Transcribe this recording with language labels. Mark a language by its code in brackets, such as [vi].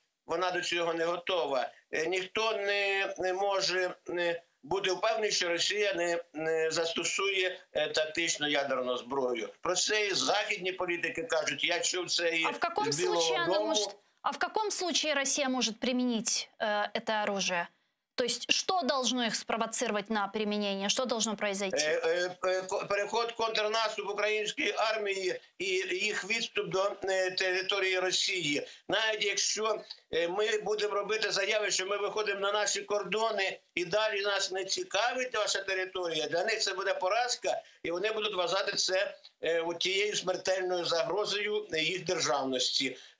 [uk] вона до цього не готова. Ніхто не може бути впевнений, що Росія не застосує тактичну ядерну зброю. Про це і західні політики кажуть. Я чув це і з Білого дому. [ru] А в каком случае Россия может применить это оружие? То есть что должно их спровоцировать на применение? Что должно произойти? [uk] Переход, контрнаступ української армії і їх відступ до території Росії. Навіть якщо ми будемо робити заяви, що ми виходимо на наші кордони і далі нас не цікавить ваша територія, для них це буде поразка, і вони будуть вважати це тією смертельною загрозою їх державності.